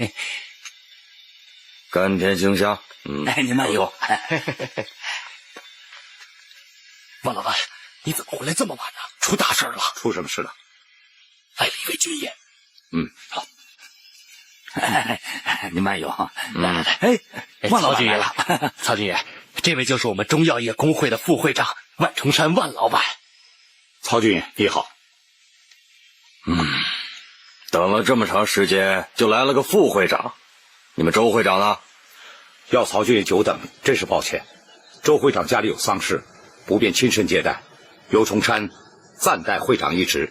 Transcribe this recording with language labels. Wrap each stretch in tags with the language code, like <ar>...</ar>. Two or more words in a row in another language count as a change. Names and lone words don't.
<zh>甘甜清香。您慢用。万老板，你怎麼回來這麼晚呢？出大事了！出什麼事了？來了一位軍爺。好。您慢用。萬老軍爺了。曹軍爺，這位就是我們中藥業工會的副會長萬重山萬老板。曹軍爺，你好。等了這麼長時間，就來了個副會長。你們周會長呢？要曹軍爺久等，真是抱歉。周會長家裡有喪事，不便親身接待，由重山暫代會長一職。</zh>